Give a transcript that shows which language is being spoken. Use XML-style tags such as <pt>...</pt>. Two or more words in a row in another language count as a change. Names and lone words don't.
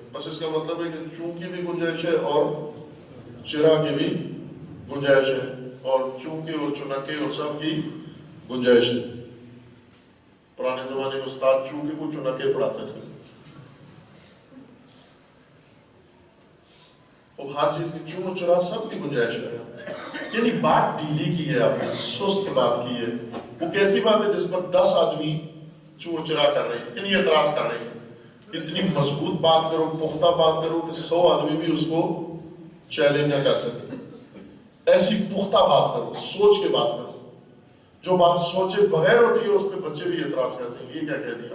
<ur>بس اس کا مطلب ہے کہ چون کی بھی گنجائش ہے اور چرا کی بھی گنجائش ہے، اور چون کے اور چنکے اور سب کی گنجائش ہے. پرانے زمانے میں استاد چون کے کو چنکے پڑھاتے تھے، اور ہر چیز کی چون چرا سب کی گنجائش ہے. یعنی بات ڈھیلی کی ہے، آپ نے سست بات کی ہے. وہ کیسی بات ہے جس پر 10 آدمی چون چرا کر رہے ہیں، یعنی اعتراض کر رہے ہیں. اتنی مضبوط بات کرو، پختہ بات کرو کہ 100 آدمی بھی اس کو چیلنج نہ کر سکے. ایسی پختہ بات کرو، سوچ کے بات کرو. جو بات سوچے بغیر ہوتی ہے اس پہ بچے بھی اعتراض کرتے ہیں، یہ کیا کہہ دیا.</ur>